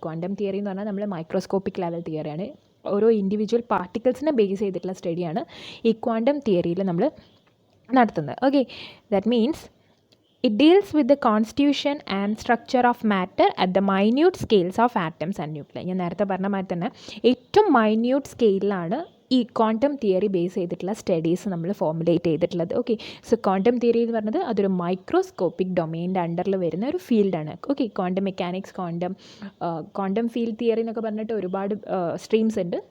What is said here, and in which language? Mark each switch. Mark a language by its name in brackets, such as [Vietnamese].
[Malayalam] Quantum theory എന്ന് പറഞ്ഞാൽ നമ്മൾ മൈക്രോസ്കോപ്പിക് ലെവൽ തിയറിയാണ്. ഓരോ ഇൻഡിവിജ്വൽ പാർട്ടിക്കിൾസിനെ ബേസ് ചെയ്തിട്ടുള്ള സ്റ്റഡിയാണ് ഈ ക്വാണ്ടം തിയറിയിൽ നമ്മൾ നടത്തുന്നത്. [English] Okay, that means it deals with the constitution and structure of matter at the minute scales of atoms and nuclei. [Malayalam] ഞാൻ നേരത്തെ പറഞ്ഞ മാതിരി തന്നെ ഏറ്റവും മൈന്യൂട്ട് സ്കെയിലാണ് ഈ ക്വാണ്ടം തിയറി ബേസ് ചെയ്തിട്ടുള്ള സ്റ്റഡീസ് നമ്മൾ ഫോർമുലേറ്റ് ചെയ്തിട്ടുള്ളത്. ഓക്കെ, സോ ക്വാണ്ടം തിയറി എന്ന് പറഞ്ഞത് അതൊരു മൈക്രോസ്കോപ്പിക് ഡൊമൈൻ്റെ അണ്ടറിൽ വരുന്ന ഒരു ഫീൽഡാണ്. Okay, quantum mechanics, quantum field theory എന്നൊക്കെ പറഞ്ഞിട്ട് ഒരുപാട് സ്ട്രീംസ് ഉണ്ട്.